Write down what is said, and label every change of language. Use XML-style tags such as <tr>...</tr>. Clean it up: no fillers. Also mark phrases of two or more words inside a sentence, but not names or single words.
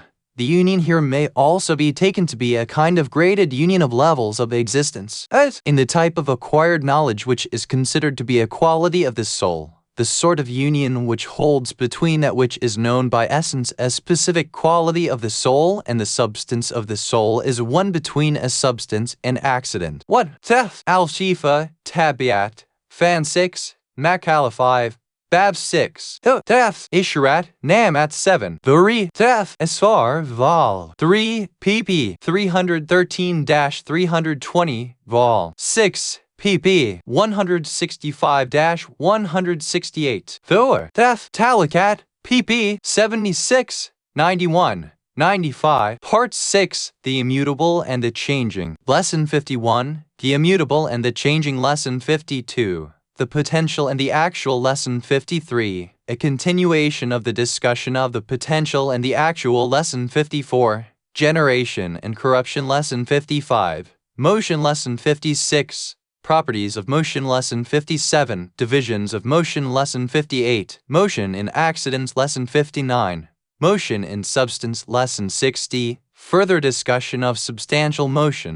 <en>The union here may also be taken to be a kind of graded union of levels of existence, as in the type of acquired knowledge which is considered to be a quality of the soul. the sort of union which holds between that which is known by essence as specific quality of the soul and the substance of the soul is one between a substance and accident. What? Tef al-Shifa, Tabiat, Fan 6, Makala 5, Bab 6, Tef, Isharat, Namat 7, Vuri, Tef, Asfar, Vol 3, pp. 313-320, Vol 6, pp. 165-168, Thor, Tef, Talakat, pp. 76, 91, 95, Part 6, The Immutable and the Changing, Lesson 51, The Immutable and the Changing, Lesson 52, The Potential and the Actual, Lesson 53, a continuation of the discussion of the potential and the actual, Lesson 54, Generation and Corruption, Lesson 55, Motion, Lesson 56, Properties of Motion, Lesson 57, Divisions of Motion, Lesson 58, Motion in Accidents, Lesson 59, Motion in Substance, Lesson 60, Further discussion of substantial motion.</en>